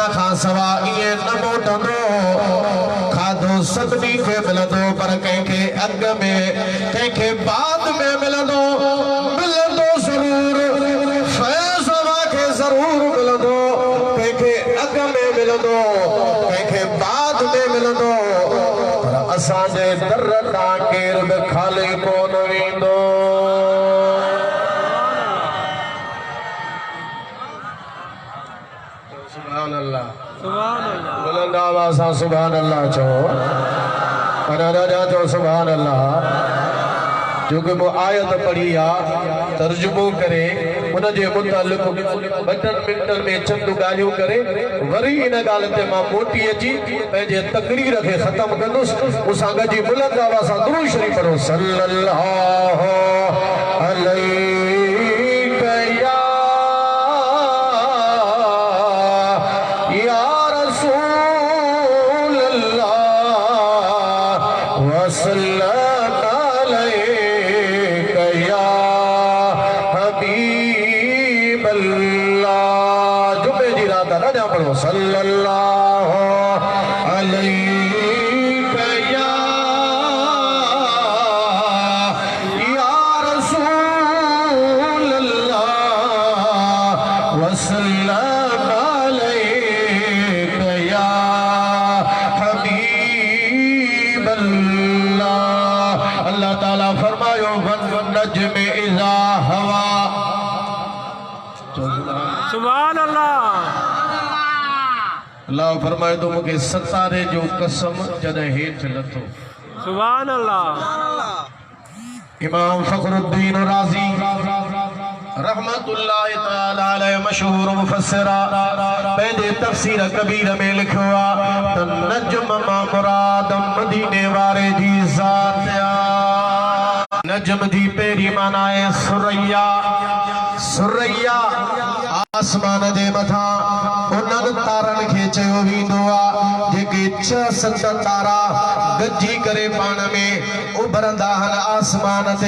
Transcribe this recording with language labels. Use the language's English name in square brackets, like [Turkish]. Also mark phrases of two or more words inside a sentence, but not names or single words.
[Sindhi] खां सवाइ ईअं न मोटंदो खाधो सभिनी खे मिलंदो पर कंहिंखे अॻ में कंहिंखे बाद में मिलंदो ज़रूर फैज़ खे ज़रूर मिलंदो कंहिंखे अॻ में मिलंदो कंहिंखे बाद में मिलंदो पर असांजे दर तां केरु बि खाली कोन वेंदो [Arabic] سبحان الله [Sindhi] बुलंद आवाज़ सां [Arabic] سبحان الله [Sindhi] चओ पर राजा चओ [Arabic] سبحان الله [Sindhi] जो कि वो आयत पढ़ी आ तर्जुमो करे उन जे मुतालिक बटन मिनटन में चंद गालियों करे वरी इन गाल ते मां मोटी अची पंहिंजे तकरीर खे ख़त्म कंदुसि उसां गॾु बुलंद आवाज़ सां दुरूद शरीफ़ पढ़ो सल्लल्लाहु [Arabic] عليك يا رسول الله وسلم صلى الله عليك يا رسول الله وسلم عليك يا حبيب الله. [Sindhi] अल्लाह ताला फरमाए फरमायो [Arabic] والنجم إذا هوى. سبحان الله. [Sindhi] अल्लाह फरमाए तो मूंखे सतारे जो कसम जॾहिं हेठि लथो। [Arabic] سبحان الله. [Sindhi] इमाम फखरुद्दीन राज़ी [Arabic] رحمة الله تعالى عليه [Sindhi] मशहूर मुफस्सिर पंहिंजे तफ़सीर कबीर में लिखियो आहे त नजम मां मुराद मदीने वारे जी ज़ात आहे। नजम जी पहिरीं माना आहे सुरैया। सुरैया आसमान जे मथां उन्हनि तारनि खे चयो वेंदो आहे जेके 6-7 तारा गॾिजी करे पाण में उभरंदा आहिनि आसमान ते।